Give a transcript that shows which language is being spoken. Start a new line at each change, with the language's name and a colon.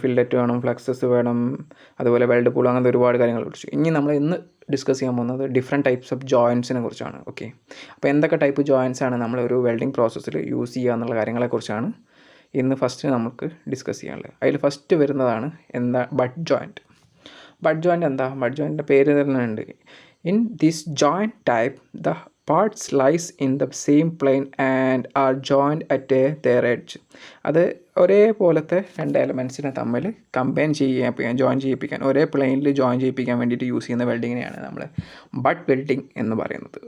Malayalam: Fillet വേണം, fluxes വേണം, അതുപോലെ വെൽഡ് പൂൾ, അങ്ങനത്തെ ഒരുപാട് കാര്യങ്ങൾ പഠിച്ചു. ഇനി നമ്മൾ ഇന്ന് ഡിസ്കസ് ചെയ്യാൻ പോകുന്നത് ഡിഫറെൻറ്റ് ടൈപ്സ് ഓഫ് ജോയിൻറ്റ്സിനെ കുറിച്ചാണ്. ഓക്കെ, അപ്പോൾ എന്തൊക്കെ ടൈപ്പ് ജോയിൻറ്റ്സ് ആണ് നമ്മൾ ഒരു വെൽഡിംഗ് പ്രോസസ്സിൽ യൂസ് ചെയ്യുക എന്നുള്ള കാര്യങ്ങളെക്കുറിച്ചാണ് ഇന്ന് ഫസ്റ്റ് നമുക്ക് ഡിസ്കസ് ചെയ്യാനുള്ളത്. അതിൽ ഫസ്റ്റ് വരുന്നതാണ് ബട്ട് ജോയിൻറ്റ്. ബട്ട് ജോയിൻറ്റ് എന്താ? ബട്ട് ജോയിൻറ്റിൻ്റെ പേര് തന്നെ ഉണ്ട്.
English: In this joint type the parts lies in the same plane and are joined at their edge.
Malayalam: അത് ഒരേപോലത്തെ രണ്ട് എലമെൻറ്റ്സിനെ തമ്മിൽ ജോയിൻ ചെയ്യിപ്പിക്കാൻ, ഒരേ പ്ലെയിനിൽ ജോയിൻ ചെയ്യിപ്പിക്കാൻ വേണ്ടിയിട്ട് യൂസ് ചെയ്യുന്ന വെൽഡിങ്ങിനെയാണ് നമ്മൾ ബട്ട് വെൽഡിങ് എന്ന് പറയുന്നത്.